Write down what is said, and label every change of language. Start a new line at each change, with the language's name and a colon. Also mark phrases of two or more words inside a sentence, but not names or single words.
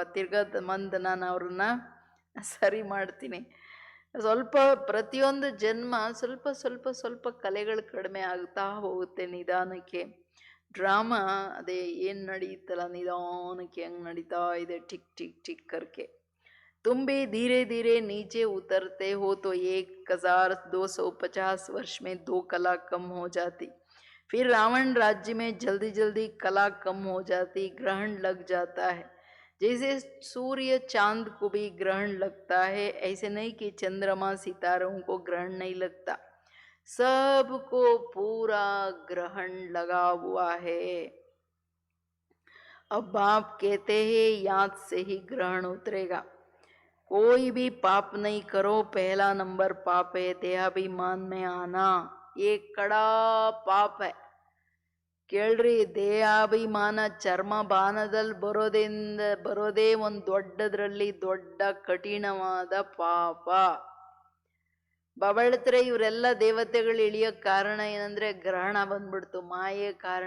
Kannada: ತಿರ್ಗದ ನಾನು ಅವ್ರನ್ನ ಸರಿ ಮಾಡ್ತೀನಿ. ಸ್ವಲ್ಪ ಪ್ರತಿಯೊಂದು ಜನ್ಮ ಸ್ವಲ್ಪ ಕಲೆಗಳು ಕಡಿಮೆ ಆಗ್ತಾ ಹೋಗುತ್ತೆ ನಿಧಾನಕ್ಕೆ. ಡ್ರಾಮಾ ಅದೇ ಏನು ನಡೀತಲ್ಲ ನಿಧಾನಕ್ಕೆ ಹಂಗೆ ನಡೀತಾ ಇದೆ,
Hindi: टिक टिक टिक करके. तुम भी धीरे धीरे नीचे उतरते हो तो 1250 वर्ष में 2 कला कम हो जाती. फिर रावण राज्य में जल्दी जल्दी कला कम हो जाती, ग्रहण लग जाता है. जैसे सूर्य चांद को भी ग्रहण लगता है, ऐसे नहीं कि चंद्रमा सितारों को ग्रहण नहीं लगता. सबको पूरा ग्रहण लगा हुआ है. अब बाप कहते हैं याद से ही ग्रहण उतरेगा. कोई भी पाप नहीं करो, पहला नंबर पाप है देहाभिमान में आना. ये कड़ा पाप है.
Kannada: ಕೇಳ್ರಿ, ದೇಹಾಭಿಮಾನ ಚರ್ಮ ಬಾನದಲ್ಲಿ ಬರೋದೇ ಒಂದು ದೊಡ್ಡದ್ರಲ್ಲಿ ದೊಡ್ಡ ಕಠಿಣವಾದ ಪಾಪ. ಬಬಳ್ತ್ರೆ ಇವರೆಲ್ಲ ದೇವತೆಗಳು ಇಳಿಯೋಕ್ ಕಾರಣ ಏನಂದ್ರೆ ಗ್ರಹಣ ಬಂದ್ಬಿಡ್ತು, ಮಾಯೆ ಕಾರಣ.